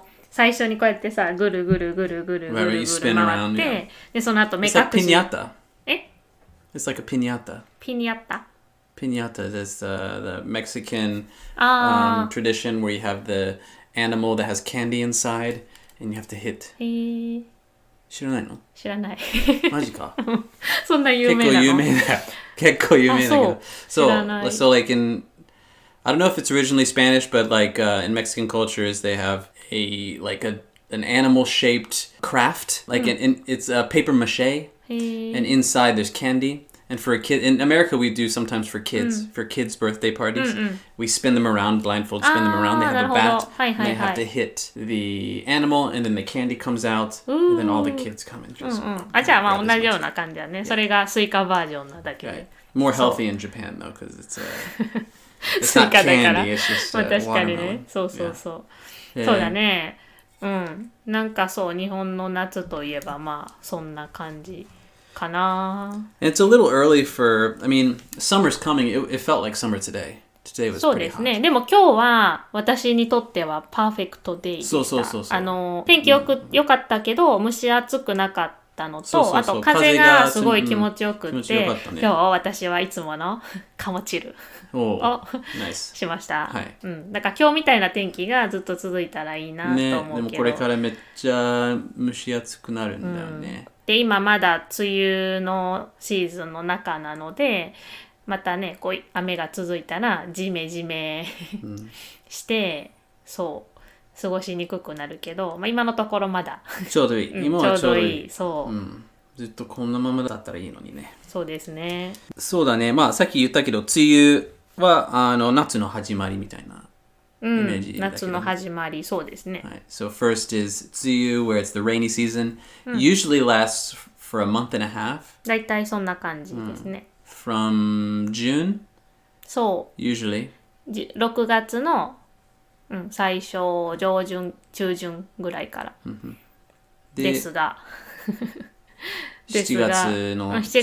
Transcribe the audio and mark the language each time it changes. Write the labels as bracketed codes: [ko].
[ja] 最初にこうやってさ、ぐるぐる回って、で、その後目隠し。 [en] It's like piñata. [ja] え？ [en] It's like a piñata. Piñata is the Mexican tradition where you have the animal that has candy inside and you have to hit. [ja] 知らないの？知らない。マジか？そんな有名なの？結構有名だけど。知らない。 [en] So I don't know if it's originally Spanish, but in Mexican cultures they have an animal shaped craft, it's paper mache, and inside there's candy. And for a kid in America, we do sometimes for kids' birthday parties. We spin them around, blindfold, spin them around. They have a bat, and they have to hit the animal, and then the candy comes out, and then all the kids come and just. [ja] じゃあまあ同じような感じだね。それがスイカバージョンなだけで。 [en] More healthy in Japan though, because it's not candy. It's just [ja] 確かに [en] watermelon. [ja] ね。そう。そうだね。日本の夏といえばまあそんな感じかな。 It's a little early summer's coming. It felt like summer today. Today was pretty hot. そうですね。でも今日は私にとってはパーフェクトデイでした。そう。天気よかったけど蒸し暑くなかったのと、あと風がすごい気持ちよくって、今日私はいつものカモチルをしました。だから今日みたいな天気がずっと続いたらいいなと思うけど。でもこれからめっちゃ蒸し暑くなるんだよね。で今まだ梅雨のシーズンの中なので、またねこう雨が続いたらジメして、そう過ごしにくくなるけど、今のところまだちょうどいい。今はちょうどいい。そう。ずっとこんなままだったらいいのにね。そうですね。そうだね。さっき言ったけど、梅雨は夏の始まりみたいなイメージだけど、夏の始まり、そうですね。 [en] So first is 梅雨 where it's the rainy season. Usually lasts for a month and a half. [ja] だいたいそんな感じですね。 [en] From June? [ja] そう。 [en] Usually. [ja] 6月の最初、上旬、中旬ぐらいから。ですが 7